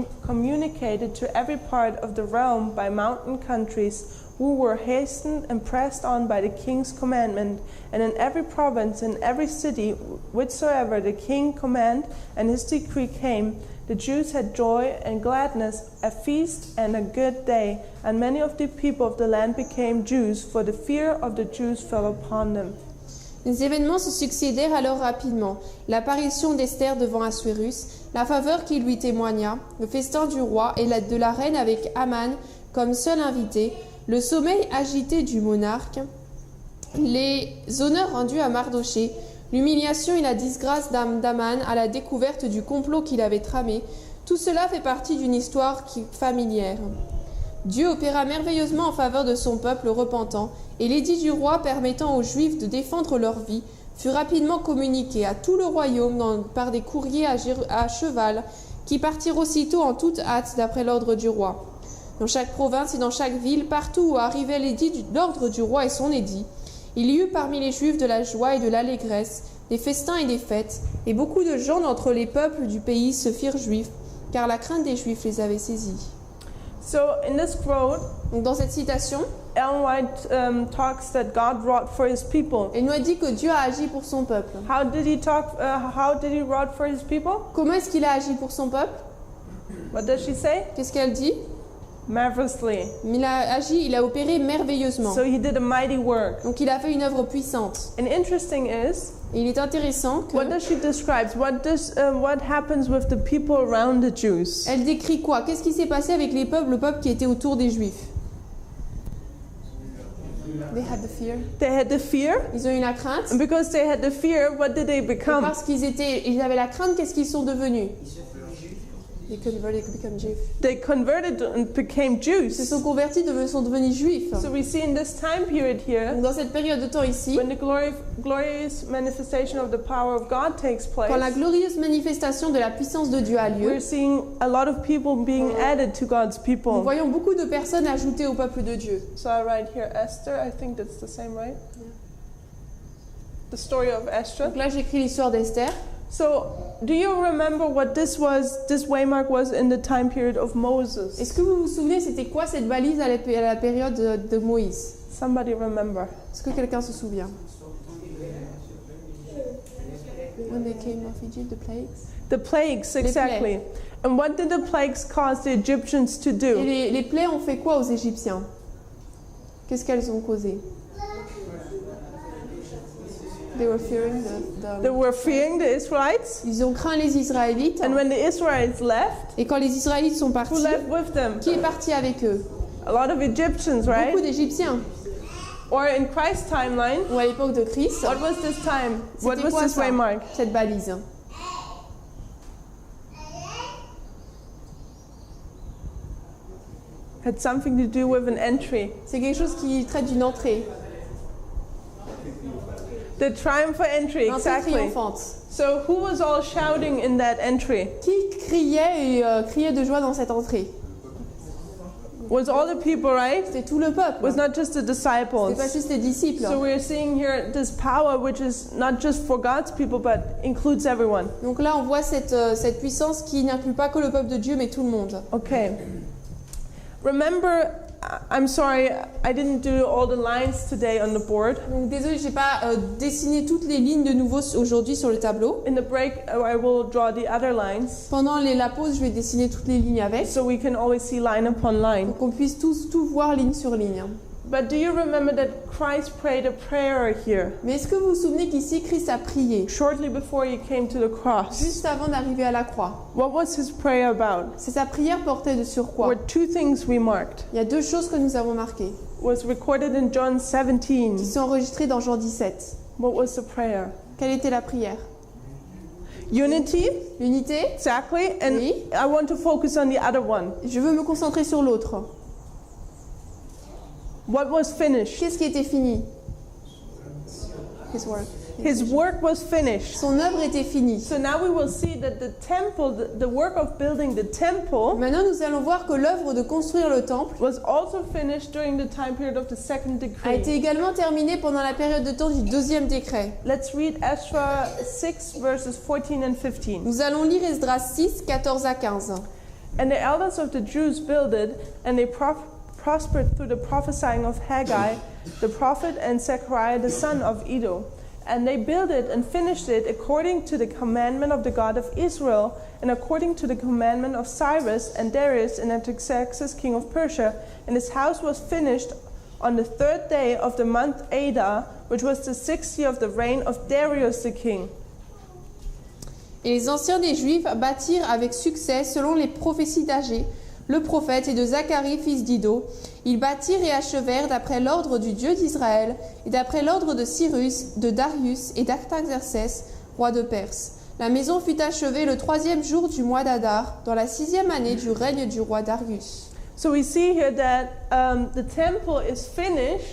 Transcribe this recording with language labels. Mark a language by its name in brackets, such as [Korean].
[English] communicated to every part of the realm by mountain countries, who were hastened and pressed on by the king's commandment, and in every province and every city whithersoever the king command and his decree came, the Jews had joy and gladness, a feast and a good day, and many of the people of the land became Jews, for the fear of the Jews fell upon them. [French] Les événements se succédèrent alors rapidement. L'apparition d'Esther devant Assuérus, la faveur qui lui témoigna, le festin du roi et de la reine avec Aman comme seul invité, le sommeil agité du monarque, les honneurs rendus à Mardoché, l'humiliation et la disgrâce d'Aman à la découverte du complot qu'il avait tramé, tout cela fait partie d'une histoire familière. Dieu opéra merveilleusement en faveur de son peuple repentant, et l'édit du roi permettant aux Juifs de défendre leur vie fut rapidement communiqué à tout le royaume par des courriers à cheval qui partirent aussitôt en toute hâte d'après l'ordre du roi. Dans chaque province et dans chaque ville, partout où arrivait l'ordre du roi et son édit, il y eut parmi les Juifs de la joie et de l'allégresse, des festins et des fêtes, et beaucoup de gens d'entre les peuples du pays se firent juifs, car la crainte des Juifs les avait saisis. [English] So in this quote, [French] Donc dans cette citation, [English] Ellen White talks that God wrought for his people. [French] il nous a dit que Dieu a agi pour son peuple. [English] How did he wrought for his people? [French] Comment est-ce qu'il a agi pour son peuple? [English] What does she say? [French] Qu'est-ce qu'elle dit? [English] Marvelously. [French] Il a agi, il a opéré merveilleusement. [English] So he did a mighty work. [French] Donc il a fait une œuvre puissante. [English] And interesting is, [French] Et il est intéressant que [English] what does she describe? What happens with the people around the Jews? [French] elle décrit quoi? Qu'est-ce qui s'est passé avec le peuple qui était autour des Juifs? [English] They had the fear. They had the fear, [French] Ils ont eu la crainte. [English] and because they had the fear, what did they [French] Et [English] become? [French] parce ils avaient la crainte, qu'est-ce qu'ils sont devenus? [English] They converted to become Jews. They converted and became [French] Ils se [English] Jews. [French] sont convertis, sont devenus juifs. [English] So we see in this time period here, [French] Donc dans cette période de temps ici, [English] when the glorious manifestation of the power of God takes [French] quand la [English] place, [French] glorieuse manifestation de la puissance de Dieu a lieu, [English] we're seeing a lot of people being added to God's [French] nous [English] people. [French] voyons beaucoup de personnes ajoutées au peuple de Dieu. [English] So I write here Esther. I think that's the same, right? The story of Esther. [French] Donc là, j'écris l'histoire d'Esther. [English] So, do you remember what this waymark was in the time period of Moses? [French] Est-ce que vous vous souvenez, c'était quoi cette balise à la période de Moïse? [English] Somebody remember? [French] Est-ce que quelqu'un se souvient? [English] When they came of Egypt, the plagues. The plagues, exactly. And what did the plagues cause the Egyptians to do? [French] Et les plaies ont fait quoi aux Égyptiens? Qu'est-ce qu'elles ont causé? [English] They were fearing They were fearing the Israelites, [French] Ils ont craint les Israélites. [English] and when the Israelites left, [French] Et quand les Israélites sont [English] who [French] partis, [English] left with them? [French] qui est parti avec eux? [English] A lot of Egyptians, right? [French] Beaucoup d'Égyptiens. [English] Or in Christ's timeline, [French] Ou à l'époque de Christ, [English] what was this time? What [French] c'était [English] was [French] quoi [English] this [French] ça, [English] waymark? [French] cette balise? [English] Had something to do with an entry. [French] C'est quelque chose qui traite d'une entrée. [English] The triumphal entry, [French] L'entrée [English] exactly. [French] triomphante. [English] So who was all shouting in that entry? [French] Qui criait et criait de joie dans cette entrée? [English] Was all the people, right? [French] C'était tout le peuple. [English] Was not just the [French] C'était pas [English] disciples. [French] juste les disciples. [English] So we're seeing here this power which is not just for God's people but includes everyone. [French] Donc là, on voit cette puissance qui n'inclut pas que le peuple de Dieu, mais tout le monde. [English] Okay. Remember, I'm sorry, I didn't do all the lines today on the board. [French] Donc désolé, j'ai pas dessiné toutes les lignes de nouveau aujourd'hui sur le tableau. [English] In the break, I will draw the other lines [French] Pendant la pause, je vais dessiner toutes les lignes avec, [English] so we can always see line upon line. [French] pour qu'on puisse tout voir ligne sur ligne. [English] But do you remember that Christ prayed a prayer here [French] Mais est-ce que vous vous souvenez qu'ici, Christ a prié [English] shortly before he came to the cross? [French] juste avant d'arriver à la croix? [English] What was his prayer about? [French] C'est sa prière portait sur quoi? [English] Were two things we marked. [French] Il y a deux choses que nous avons marquées, [English] Was recorded in John 17. [French] qui sont enregistrées dans Jean 17. [English] What was the prayer? [French] Quelle était la prière? [English] Unity, [French] L'unité. [English] exactly. And [French] Oui. [English] I want to focus on the other one. [French] Je veux me concentrer sur l'autre. [English] What was finished? [French] Qu'est-ce qui était fini? [English] His work. His work was finished. [French] Son œuvre était finie. [English] So now we will see that the temple, the work of building the temple, [French] Maintenant, nous allons voir que l'œuvre de construire le temple [English] was also finished during the time period of the second [French] a été [English] decree. [French] également terminée pendant la période de temps du deuxième décret. [English] Let's read Ezra 6 verses 14 and 15. [French] Nous allons lire Esdras 6, 14 à 15. [English] And the elders of the Jews builded, and they prospered through the prophesying of Haggai, the prophet, and Zechariah the son of Iddo. And they built it and finished it according to the commandment of the God of Israel, and according to the commandment of Cyrus and Darius and Artaxerxes king of Persia. And his house was finished on the third day of the month Adar, which was the 6th year of the reign of Darius the king. [French] Et les anciens des Juifs bâtirent avec succès selon les prophéties d'Agé, le prophète, et de Zacharie, fils d'Iddo. Ils bâtirent et achevèrent d'après l'ordre du Dieu d'Israël et d'après l'ordre de Cyrus, de Darius et d'Artaxerxès, roi de Perse. La maison fut achevée le 3e jour du mois d'Adar, dans la 6e année du règne du roi Darius. [English] So we see here that the temple is finished